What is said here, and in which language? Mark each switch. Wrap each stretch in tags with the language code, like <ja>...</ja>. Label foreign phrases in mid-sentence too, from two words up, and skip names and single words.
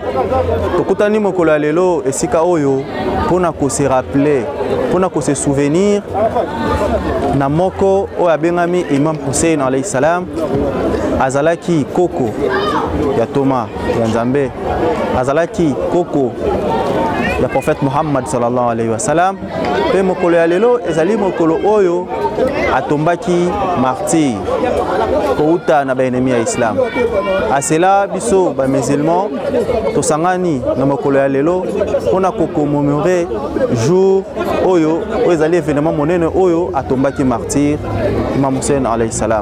<ln>Tokutani mokolo ya lelo esika oyo pona ko</ln> <fr>se rappeler,</fr> <ln>pona ko</ln> <fr>se souvenir</fr> <ln>na moko oyo abengami Imam Hussein</ln> <ar>عليه السلام</ar> <ln>azalaki koko ya Thomas ya Nzambe, azalaki koko ya prophète Muhammad</ln> <ar>صلى الله عليه وسلم.</ar> <ln>Pe mokolo ya lelo ezali mokolo oyo atombaki martyr kouta na baenemi ya Islam. Asela biso ba musulman tosangani na mokolo ya lelo pona ko</ln> <fr>commémorer jour</fr> <ln>oyo ezali événement monene oyo atombaki martyr Imam Hussein</ln> <ar>عليه السلام.</ar>